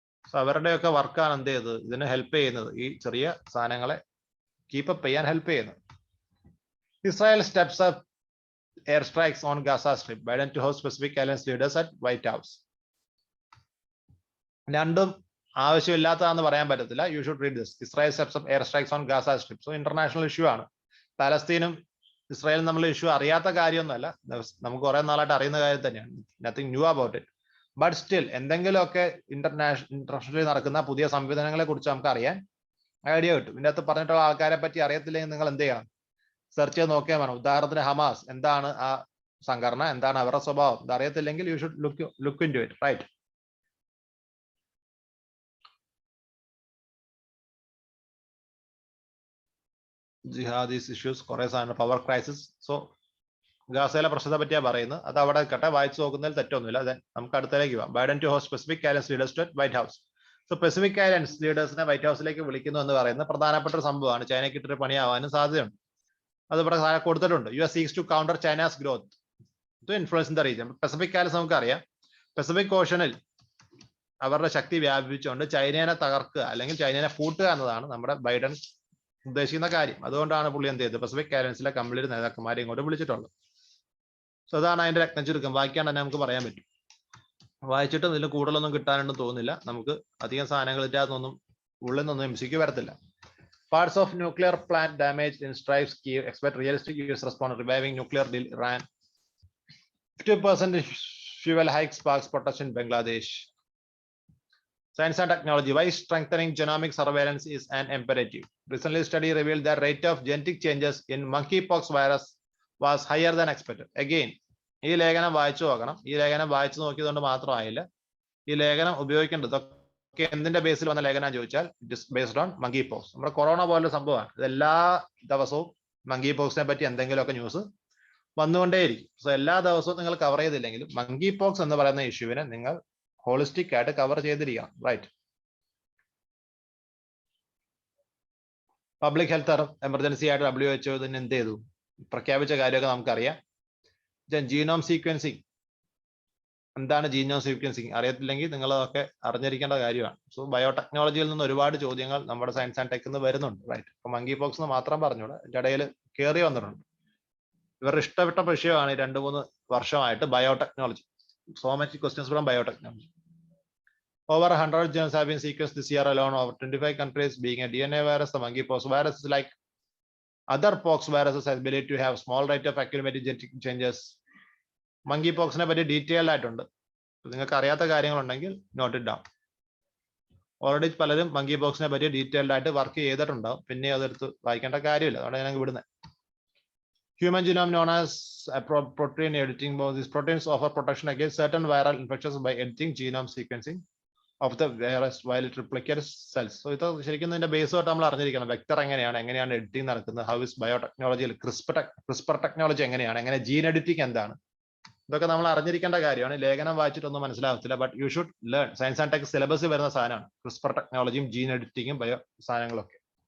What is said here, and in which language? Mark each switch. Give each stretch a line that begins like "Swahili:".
Malayalam: So അവരുടെയൊക്കെ വർക്കാണ് എന്ത് ചെയ്തത്, ഇതിന് ഹെൽപ്പ് ചെയ്യുന്നത്, ഈ ചെറിയ സാധനങ്ങളെ കീപ്പപ്പ് ചെയ്യാൻ ഹെൽപ്പ് ചെയ്യുന്നത്.
English: Israel steps up airstrikes on Gaza Strip. Biden to host specific alliance leaders at White House.
Malayalam: രണ്ടും ആവശ്യമില്ലാത്തതാണെന്ന് പറയാൻ പറ്റത്തില്ല.
English: You should read this. Israel steps up airstrikes on Gaza Strip. So international issue
Malayalam: ആണ്. പാലസ്തീനും ഇസ്രായേലും തമ്മിലുള്ള issue അറിയാത്ത കാര്യമൊന്നുമല്ല, നമുക്ക് കുറെ നാളായിട്ട് അറിയുന്ന കാര്യം തന്നെയാണ്.
English: Nothing new about it. But still
Malayalam: എന്തെങ്കിലുമൊക്കെ ഇന്റർനാഷണലി നടക്കുന്ന പുതിയ സംവിധാനങ്ങളെ കുറിച്ച് നമുക്ക് അറിയാൻ ഐഡിയ കിട്ടും. ഇതിൻ്റെ അകത്ത് പറഞ്ഞിട്ടുള്ള ആൾക്കാരെ പറ്റി അറിയത്തില്ലെങ്കിൽ നിങ്ങൾ എന്ത് ചെയ്യണം, സെർച്ച് ചെയ്ത് നോക്കിയാൽ വേണം. ഉദാഹരണത്തിന് ഹമാസ് എന്താണ്, ആ സംഘടന എന്താണ്, അവരുടെ സ്വഭാവം ഇത് അറിയത്തില്ലെങ്കിൽ
English: You should look into it, right?
Malayalam: ജിഹാദീസ് issues, കുറെ സാധനം, പവർ ക്രൈസിസ്. സോ ഗാസയിലെ പ്രശ്നത്തെ പറ്റിയാ പറയുന്നത്, അത് അവിടെ കട്ടെ വായിച്ചു നോക്കുന്നതിൽ തെറ്റൊന്നുമില്ല. അതെ, നമുക്ക് അടുത്തേക്ക് പോവാം.
English: Biden to host specific alliance leaders to White House.
Malayalam: So specific alliance ലീഡേഴ്സിനെ white ഹൗസിലേക്ക് വിളിക്കുന്നു എന്ന് പറയുന്നത് പ്രധാനപ്പെട്ട ഒരു സംഭവമാണ്. ചൈനയ്ക്ക് ഇട്ടൊരു പണിയാവാനും സാധ്യതയുണ്ട്. അത് ഇവിടെ കൊടുത്തിട്ടുണ്ട്.
English: US seeks to counter China's growth to influence in the region.
Malayalam: Pacific കാലത്ത് നമുക്കറിയാം, പസഫിക് ഓഷനിൽ അവരുടെ ശക്തി വ്യാപിപ്പിച്ചുകൊണ്ട് ചൈനയെ തകർക്കുക അല്ലെങ്കിൽ ചൈനയെ പൂട്ടുക എന്നതാണ് നമ്മുടെ ബൈഡൻ ഉദ്ദേശിക്കുന്ന കാര്യം. അതുകൊണ്ടാണ് പുള്ളി എന്ത് ചെയ്തത്, പസഫിക് അലയൻസിലെ കംപ്ലീറ്റ് നേതാക്കന്മാരെ ഇങ്ങോട്ട് വിളിച്ചിട്ടുള്ളത്. സോ അതാണ് അതിന്റെ രത്ന ചുരുക്കം. വായിക്കാൻ തന്നെ നമുക്ക് പറയാൻ പറ്റും. വായിച്ചിട്ടും ഇതിൽ കൂടുതലൊന്നും കിട്ടാനുണ്ടെന്ന് തോന്നുന്നില്ല. നമുക്ക് അധികം സാധനങ്ങൾ ഇതിനകത്തൊന്നും ഉള്ളിൽ നിന്നൊന്നും MCQ വരത്തില്ല.
English: Parts of nuclear plant damaged in strikes. Kiev expect realistic US response. Reviving nuclear deal Iran. 50% fuel hike sparks protest in Bangladesh. Science and technology. Why strengthening genomic surveillance is an imperative. Recently, study revealed that rate of genetic changes in monkeypox virus was higher than expected.
Malayalam: Again, ഈ ലേഖനം വായിച്ചു നോക്കണം. ഈ ലേഖനം വായിച്ചു നോക്കിയതുകൊണ്ട് മാത്രമായില്ല, ഈ ലേഖനം ഉപയോഗിക്കേണ്ടത് എന്തിന്റെ ബേസിൽ വന്ന ലേഖനം ചോദിച്ചാൽ
English: It is based on monkeypox.
Malayalam: നമ്മുടെ കൊറോണ പോലുള്ള സംഭവമാണ്. ഇതെല്ലാ ദിവസവും മങ്കി പോക്സിനെ പറ്റി എന്തെങ്കിലുമൊക്കെ ന്യൂസ് വന്നുകൊണ്ടേയിരിക്കും. സോ എല്ലാ ദിവസവും നിങ്ങൾ കവർ ചെയ്തില്ലെങ്കിലും മങ്കി പോക്സ് എന്ന് പറയുന്ന ഇഷ്യൂവിനെ നിങ്ങൾ ഹോളിസ്റ്റിക് ആയിട്ട് കവർ ചെയ്തിരിക്കണം, റൈറ്റ്? പബ്ലിക് ഹെൽത്ത് എമർജൻസി ആയിട്ട് WHO തന്നെ എന്ത് ചെയ്തു, പ്രഖ്യാപിച്ച കാര്യമൊക്കെ നമുക്കറിയാം. ജീനോം സീക്വൻസിങ്, എന്താണ് ജീനോം സീക്വൻസിങ് അറിയത്തില്ലെങ്കിൽ നിങ്ങൾ അതൊക്കെ അറിഞ്ഞിരിക്കേണ്ട കാര്യമാണ്. സോ ബയോടെക്നോളജിയിൽ നിന്ന് ഒരുപാട് ചോദ്യങ്ങൾ നമ്മുടെ സയൻസ് ആൻഡ് ടെക്കിൽ നിന്ന് വരുന്നുണ്ട്, റൈറ്റ്? അപ്പൊ മങ്കി പോക്സ് എന്ന് മാത്രം പറഞ്ഞൂടെ, ഇതിന്റെ ഇടയിൽ കയറി വന്നിട്ടുണ്ട്. ഇവരുടെ ഇഷ്ടപ്പെട്ട വിഷയമാണ് 2-3 വർഷമായിട്ട് biotechnology.
English: So much questions from biotechnology. Over 100 genomes have been sequenced this year alone. Over 25 countries. Being a DNA virus, the monkeypox virus is like other pox viruses, has ability to have small rate of accumulated genetic changes.
Malayalam: Monkey പോക്സിനെ പറ്റി detailed ആയിട്ടുണ്ട്. നിങ്ങൾക്ക് അറിയാത്ത കാര്യങ്ങളുണ്ടെങ്കിൽ
English: Note it down.
Malayalam: Already പലരും monkey പോക്സിനെ പറ്റി detailed ആയിട്ട് work ചെയ്തിട്ടുണ്ടാവും. പിന്നെ അതെടുത്ത് വായിക്കേണ്ട കാര്യമില്ല, അതുകൊണ്ട് ഞാൻ വിടുന്നത്.
English: Human genome known as protein editing. These proteins offer protection against certain viral infections by editing genome sequencing of the virus while it replicates cells.
Malayalam: So ഇത് ശരിക്കും ഇതിന്റെ ബേസ് ആയിട്ട് നമ്മൾ അറിഞ്ഞിരിക്കണം. വെക്ടർ എങ്ങനെയാണ് എഡിറ്റിംഗ് നടക്കുന്നത്, ഹൗ ഇസ് ബയോടെക്നോളജിയിൽ ക്രിസ്പർ ടെക്നോളജി എങ്ങനെയാണ്, എങ്ങനെ ജീൻ എഡിറ്റിംഗ് എന്താണ്, ഇതൊക്കെ നമ്മൾ അറിഞ്ഞിരിക്കേണ്ട കാര്യമാണ്. ലേഖനം വായിച്ചിട്ടൊന്നും മനസ്സിലാകത്തില്ല.
English: But you should learn.
Malayalam: Science and tech സിലബസിൽ വരുന്ന സാധനമാണ് ക്രിസ്പർ ടെക്നോളജിയും ജീൻ എഡിറ്റിംഗും ബയോ സാധനങ്ങളൊക്കെ.